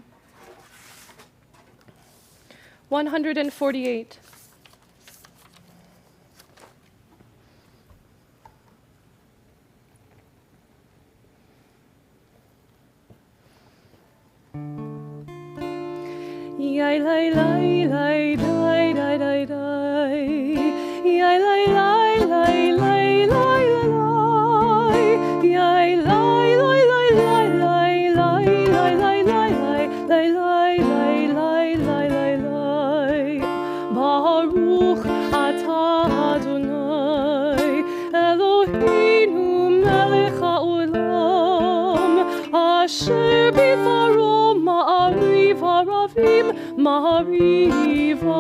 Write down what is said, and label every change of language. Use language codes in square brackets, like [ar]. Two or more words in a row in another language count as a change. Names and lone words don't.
[he] 148. Yai lai lai lai dai dai dai dai yai lai lai lai lai lai lai yai lai lai lai lai lai lai lai lai lai lai lai lai lai lai lai lai ברוך אתה אדוני אלוהינו מלך העולם אשר ביפארו מעריב הרבים מעריב